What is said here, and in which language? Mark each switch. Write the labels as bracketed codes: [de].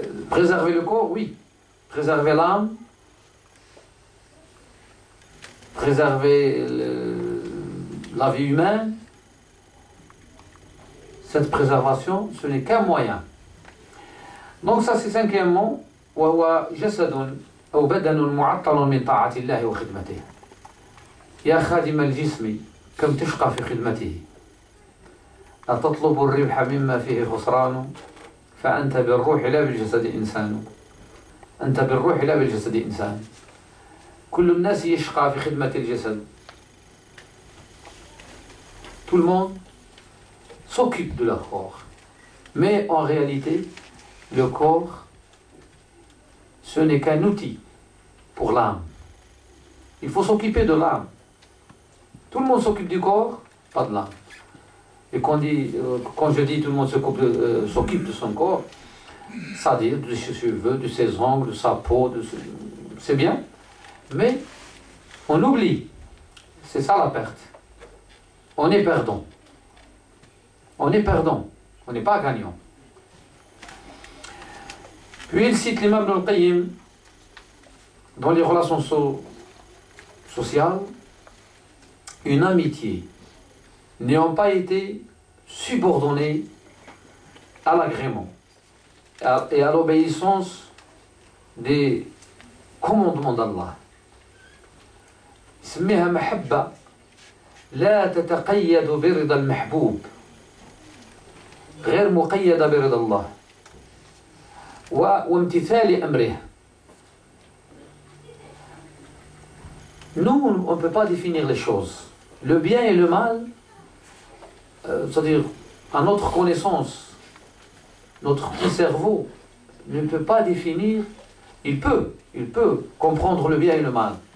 [fr] Préserver le corps, oui. Préserver l'âme, préserver la vie humaine, cette préservation, ce n'est qu'un moyen. Donc ça c'est cinquièmement, [ar] وهو جسد أو بدن معطل من طاعة الله وخدمته. يا خادم الجسم كم تشقى في خدمته. أتطلب الربح مما فيه خسران فأنت بالروح لا بالجسد إنسان. أنت بالروح لا بالجسد إنسان. كل الناس يشقى في خدمة الجسد. [fr] Tout le monde s'occupe de leur corps. Mais en réalité, le corps, ce n'est qu'un outil pour l'âme. Il faut s'occuper de l'âme. Tout le monde s'occupe du corps, pas de l'âme. Et quand je dis tout le monde s'occupe de son corps, ça veut dire de ses cheveux, de ses ongles, de sa peau, c'est bien. Mais on oublie. C'est ça la perte. On est perdant. On est perdant. On n'est pas gagnant. Puis il cite l'imam Ibn al-Qayyim dans les relations sociales, une amitié n'ayant pas été subordonnée à l'agrément et à l'obéissance des commandements d'Allah. [ar] سميها محبة لا تتقيد برضا المحبوب غير مقيدة برضا الله وامتثال أمره. [fr] Nous, on ne peut pas définir les choses. Le bien et le mal, c'est-à-dire à notre connaissance, notre petit cerveau ne peut pas définir, il peut comprendre le bien et le mal.